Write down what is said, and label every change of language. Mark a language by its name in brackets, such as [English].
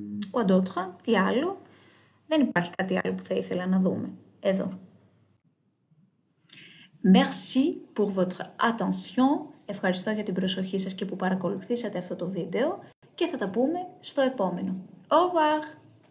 [French] Quoi d'autre, [Greek] τι άλλο. Δεν υπάρχει κάτι άλλο που θα ήθελα να δούμε. Εδώ. [French] Merci pour votre attention. [Greek] Ευχαριστώ για την προσοχή σας και που παρακολουθήσατε αυτό το βίντεο και θα τα πούμε στο επόμενο. [French] Au revoir!